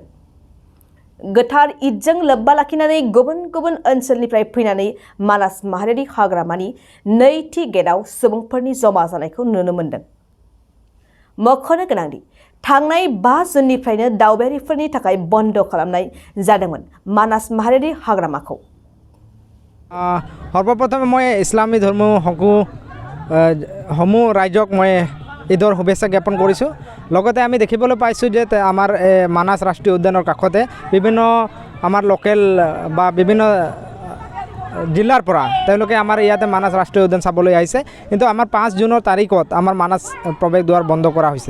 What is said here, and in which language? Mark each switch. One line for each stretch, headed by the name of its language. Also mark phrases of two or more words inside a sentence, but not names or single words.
Bodo: गोथार ईदजों लोब्बा लाखिनानै गुबुन गुबुन ओनसोलनिफ्राय फैनानै मानास माहारियारि हाग्रामानि नैथि गेटआव सुबुंफोरनि जमा जानायखौ नुनो मोन्दों। मख'नो गोनांदि थांनाय 5 जुननिफ्रायनो दावबायारिफोरनि थाखाय बन्द खालामनाय जादोंमोन मानास माहारियारि हाग्रामाखौ।
Assamese: সৰ্বপ্ৰথমে মই ইছলামী ধৰ্ম সমূহ ৰাইজক মই ঈদৰ শুভেচ্ছা জ্ঞাপন কৰিছোঁ। লগতে আমি দেখিবলৈ পাইছোঁ যে আমাৰ মানাস ৰাষ্ট্ৰীয় উদ্যানৰ কাষতে বিভিন্ন আমাৰ লোকেল বা বিভিন্ন জিলাৰ পৰা তেওঁলোকে আমাৰ ইয়াতে মানাস ৰাষ্ট্ৰীয় উদ্যান চাবলৈ আহিছে, কিন্তু আমাৰ 5 জুনৰ তাৰিখত আমাৰ মানাস প্ৰৱেশ দুৱাৰ বন্ধ কৰা হৈছে।